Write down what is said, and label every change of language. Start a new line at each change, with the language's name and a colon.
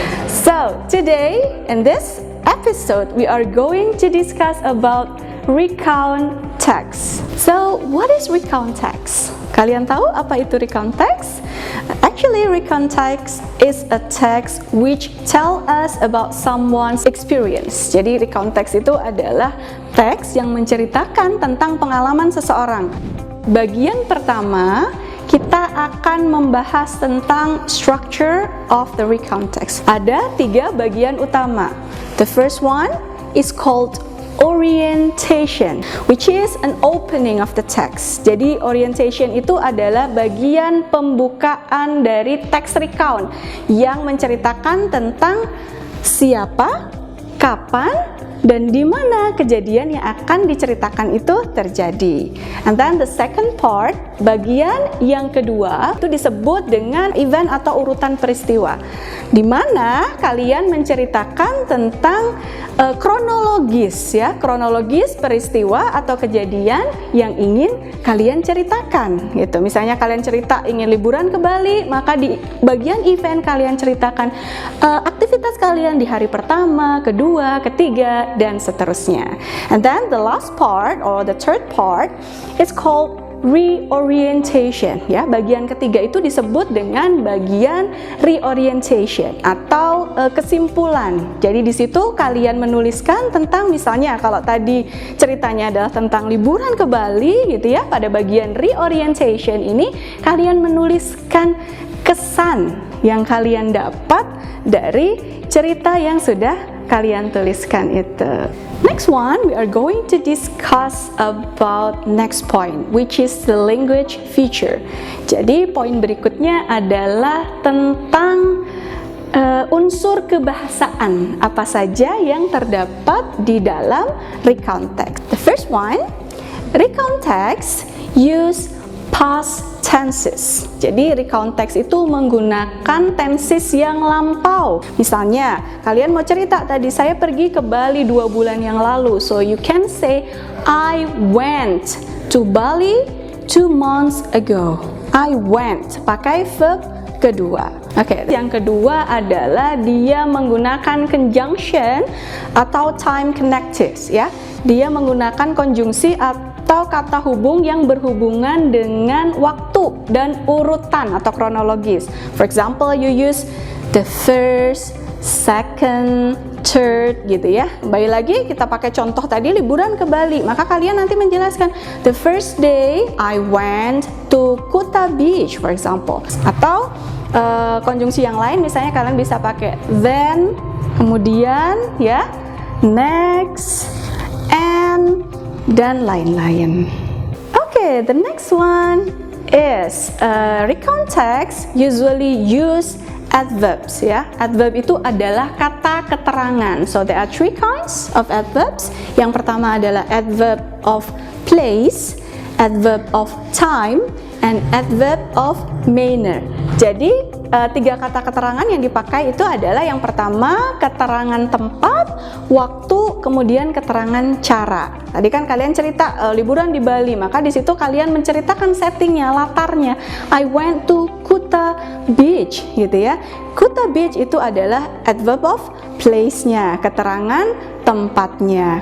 English: So today in this episode we are going to discuss about recount text. So what is recount text?
Indonesian: Kalian tahu apa itu recount text?
English: Actually, recount text is a text which tell us about someone's experience.
Indonesian: Jadi recount text itu adalah teks yang menceritakan tentang pengalaman seseorang. Bagian pertama, kita akan membahas tentang structure of the recount text. Ada 3 bagian utama.
English: The first one is called orientation, which is an opening of the text.
Indonesian: Jadi orientation itu adalah bagian pembukaan dari teks recount yang menceritakan tentang siapa, kapan, dan di mana kejadian yang akan diceritakan itu terjadi.
English: And then the second part,
Indonesian: bagian yang kedua itu disebut dengan event atau urutan peristiwa, di mana kalian menceritakan tentang kronologis ya, kronologis peristiwa atau kejadian yang ingin kalian ceritakan gitu. Misalnya kalian cerita ingin liburan ke Bali, maka di bagian event kalian ceritakan aktivitas kalian di hari pertama, kedua, ketiga, dan seterusnya.
English: And then the last part or the third part is called reorientation ya.
Indonesian: Bagian ketiga itu disebut dengan bagian reorientation atau kesimpulan. Jadi di situ kalian menuliskan tentang, misalnya kalau tadi ceritanya adalah tentang liburan ke Bali gitu ya, pada bagian reorientation ini kalian menuliskan kesan yang kalian dapat dari cerita yang sudah kalian tuliskan itu.
English: Next one, we are going to discuss about next point, which is the language feature.
Indonesian: Jadi poin berikutnya adalah tentang unsur kebahasaan apa saja yang terdapat di dalam recount text.
English: The first one, recount text use past tenses.
Indonesian: Jadi recount text itu menggunakan tenses yang lampau. Misalnya, kalian mau cerita tadi saya pergi ke Bali 2 bulan yang lalu.
English: So you can say I went to Bali 2 months ago.
Indonesian: I went, pakai verb kedua. Oke, yang kedua adalah dia menggunakan conjunction atau time connectives ya. Dia menggunakan konjungsi atau kata hubung yang berhubungan dengan waktu dan urutan atau kronologis.
English: For example, you use the first, second, third gitu ya.
Indonesian: Kembali lagi kita pakai contoh tadi liburan ke Bali, maka kalian nanti menjelaskan
English: the first day I went to Kuta Beach for example.
Indonesian: Atau konjungsi yang lain misalnya kalian bisa pakai then, kemudian ya, next, and, dan lain-lain.
English: Okay, the next one is recount text usually use adverbs ya.
Indonesian: Adverb itu adalah kata keterangan.
English: So there are 3 kinds of adverbs.
Indonesian: Yang pertama adalah
English: adverb of place, adverb of time, and adverb of manner.
Indonesian: Jadi 3 kata keterangan yang dipakai itu adalah yang pertama keterangan tempat, waktu, kemudian keterangan cara. Tadi kan kalian cerita liburan di Bali, maka di situ kalian menceritakan settingnya, latarnya.
English: I went to Kuta Beach
Indonesian: gitu ya. Kuta Beach itu adalah adverb of place-nya, keterangan tempatnya.